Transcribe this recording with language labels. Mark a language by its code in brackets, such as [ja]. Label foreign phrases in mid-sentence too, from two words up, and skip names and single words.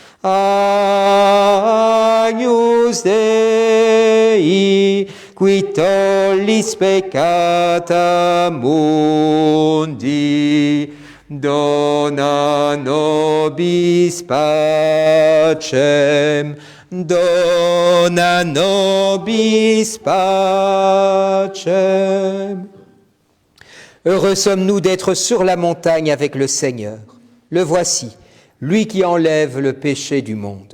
[la] Agnus Dei, qui tollis peccata mundi, dona nobis pacem, dona nobis pacem. [fr] Heureux sommes-nous d'être sur la montagne avec le Seigneur. Le voici, lui qui enlève le péché du monde.